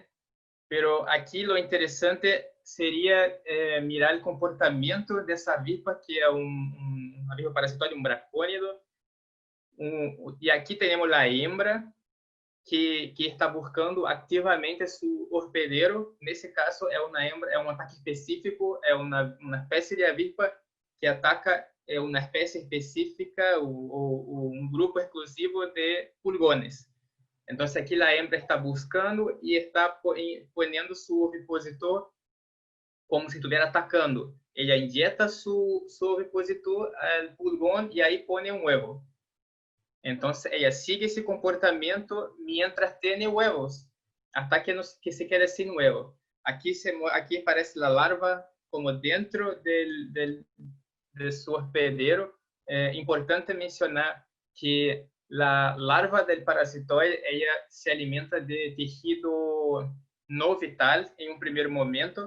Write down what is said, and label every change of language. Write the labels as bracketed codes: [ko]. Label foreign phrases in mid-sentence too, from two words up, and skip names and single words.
[es] Pero aquí lo interesante sería mirar el comportamiento de esa avispa, que es una avispa parasitoide, un bracónido. Y aquí tenemos la hembra, que está buscando activamente su hospedero. [pt] Nesse caso, é uma hembra, é um ataque específico, é uma espécie de avispa que ataca uma espécie específica ou um grupo exclusivo de pulgones. Então, aqui a hembra está buscando e está [es] poniendo su ovipositor [pt] como se estivesse atacando. Ela injeta [es] su ovipositor al pulgón [pt] e aí põe um huevo. [es] Entonces, ella sigue ese comportamiento mientras tiene huevos, hasta que, que se quede sin huevo. Aquí aparece la larva como dentro de su hospedero. Importante mencionar que la larva del parasitoide, ella se alimenta de tejido no vital en un primer momento.